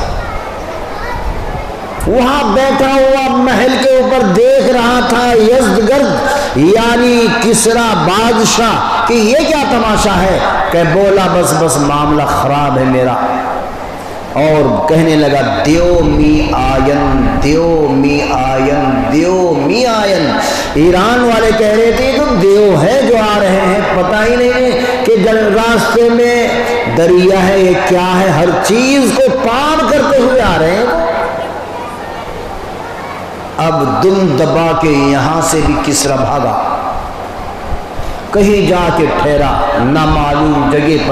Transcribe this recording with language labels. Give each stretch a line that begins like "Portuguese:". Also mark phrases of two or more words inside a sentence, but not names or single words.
Urdu: وہاں بیٹھا ہوا محل کے اوپر دیکھ رہا تھا یزدگرد یعنی کسرا بادشاہ کہ یہ کیا تماشا ہے، کہ بولا بس بس معاملہ خراب ہے میرا، اور کہنے لگا
Persian: دیو می آین دیو می آین دیو می آین.
Urdu: ایران والے کہہ رہے تھے تو دیو ہے جو آ رہے ہیں، پتہ ہی نہیں کہ راستے میں دریا ہے، یہ کیا ہے، ہر چیز کو پار کرتے ہوئے آ رہے ہیں. اب دم دبا کے یہاں سے بھی کسرا بھاگا، کہیں جا کے ٹھہرا نامعلوم جگہ پر.